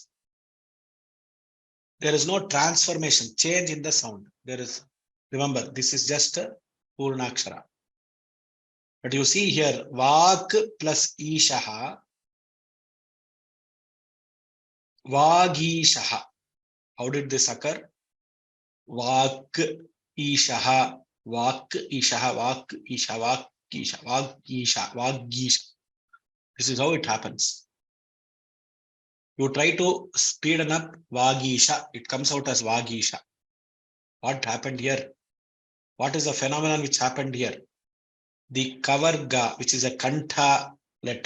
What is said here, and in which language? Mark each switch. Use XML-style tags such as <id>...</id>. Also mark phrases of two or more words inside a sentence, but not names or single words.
<en>There is no transformation, change in the sound. There is, remember, this is just a Purnakshara. But you see here, Vak plus</en> <sa>Ishaha, Vagishaha.</sa> <en>How did this occur?</en> <sa>Vak Ishaha, Vak Ishaha, Vak Isha, Vak Isha, Vak Isha, Vagisha.</sa> <en>This is how it happens. You try to speeden up Vagisha, it comes out as Vagisha. What happened here? What is the phenomenon which happened here? The Kavarga, which is a Kantha letter.</en>